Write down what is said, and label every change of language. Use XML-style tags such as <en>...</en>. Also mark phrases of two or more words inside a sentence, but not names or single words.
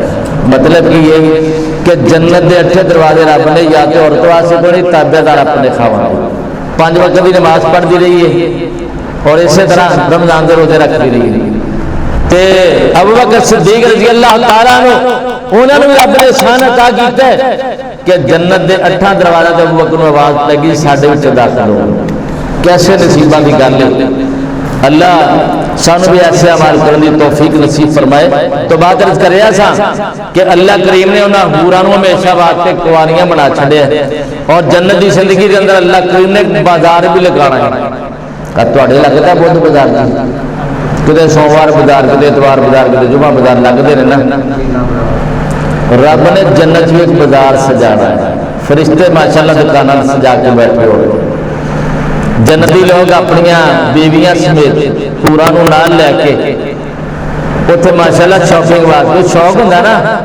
<pa>مطلب کہ یہ کہ جنت دے 8 دروازے رب نے یا تو عورت واسطے کھولے، تابعدار اپنے خاوند،</pa> <ur>5 وقت کی نماز پڑھتی رہی ہے</ur> <pa>اور اسی طرح رمضان دے روزے رکھتی رہی ہے۔ تے ابو بکر صدیق رضی اللہ تعالیٰ عنہ انہوں نے بھی رب نے شان عطا کیتا ہے کہ جنت دے 8 دروازے تے ابو بکر نوں آواز لگی ساڈے وچ داخل ہو. کیسے نصیباں دی گل ہے.</pa> <ur>اللہ سانو بھی ایسے عمل کرنے کی توفیق نصیب فرمائے.</ur> <pa>تو بات عرض کر رہا سا کہ اللہ کریم نے انہاں حوراں نوں ہمیشہ واسطے کنواریاں بنا چھڈیا اور جنت دی زندگی دے اندر اللہ کریم نے بازار بھی لگانا ہے. تواڈے لگدا بدھ بازار دا کدے سوموار بازار کدے اتوار بازار کدے جمعہ بازار لگدے نے نا.</pa> <ur>رب نے جنت میں ایک بازار سجانا ہے.</ur> <pa>فرشتے ماشاءاللہ دکاناں سجا کے بیٹھے ہوئے. جنتی لوگ اپنی بیویاں سمیت پورا نو نال لے کے اتنے ماشاءاللہ شاپنگ واسطے شوق ہوتا نا.</pa>